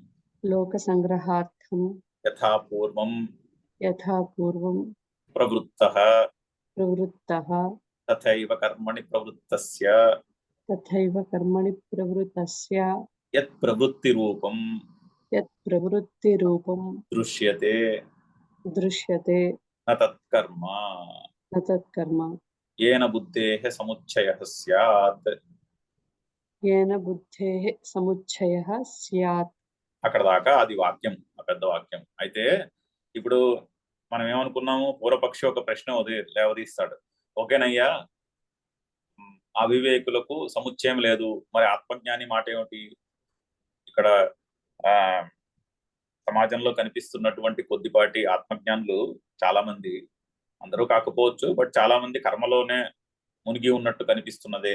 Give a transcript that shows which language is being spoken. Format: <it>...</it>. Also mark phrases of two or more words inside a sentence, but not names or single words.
<sa>యథాపూర్వం ప్రవృత్తః తథైవ కర్మణి ప్రవృత్తస్య యత్ ప్రవృత్తి రూపం దృశ్యతే న తత్కర్మ येन बुद्धेः समुच्चयः स्यात्.</sa> <te>అక్కడ దాకా అది వాక్యం, ఆ పెద్ద వాక్యం. అయితే ఇప్పుడు మనం ఏమనుకున్నాము? పూర్వపక్షి ఒక ప్రశ్న లేవదీస్తాడు. ఓకేనయ్యా, అవివేకులకు సముచ్చయం లేదు, మరి ఆత్మజ్ఞాని మాట ఏమిటి? ఇక్కడ సమాజంలో కనిపిస్తున్నటువంటి కొద్దిపాటి ఆత్మజ్ఞానులు చాలా మంది, అందరూ కాకపోవచ్చు, బట్ చాలా మంది కర్మలోనే మునిగి ఉన్నట్టు కనిపిస్తున్నదే.</te>